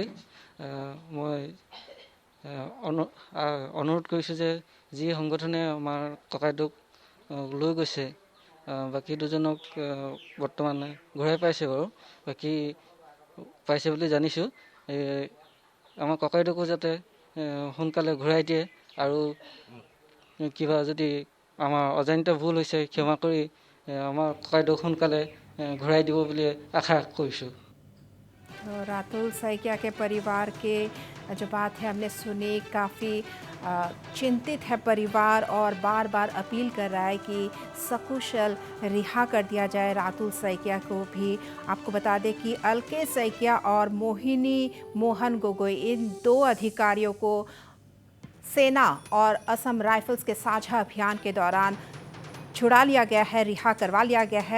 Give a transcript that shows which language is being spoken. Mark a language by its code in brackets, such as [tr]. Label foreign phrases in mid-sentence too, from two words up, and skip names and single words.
[as] মই অনুৰোধ কৰিছোঁ যে যি সংগঠনে আমাৰ ককাইদেউক লৈ গৈছে, বাকী দুজনক বৰ্তমানে ঘূৰাই পাইছে বাৰু, বাকী পাইছে বুলি জানিছোঁ। আমাৰ ককাইদেউকো যাতে সোনকালে ঘূৰাই দিয়ে আৰু কিবা যদি আমাৰ অজানিত ভুল হৈছে ক্ষমা কৰি আমাৰ ককাইদেউক সোনকালে ঘূৰাই দিব বুলি আশা কৰিছোঁ। [hi] रातुल सैकिया के परिवार के जो बात है हमने सुनी, काफ़ी चिंतित है परिवार और बार बार अपील कर रहा है कि सकुशल रिहा कर दिया जाए रातुल सैकिया को भी। आपको बता दें कि अलकेश सैकिया और मोहिनी मोहन गोगोई, इन 2 अधिकारियों को सेना और असम राइफल्स के साझा अभियान के दौरान छुड़ा लिया गया है, रिहा करवा लिया गया है।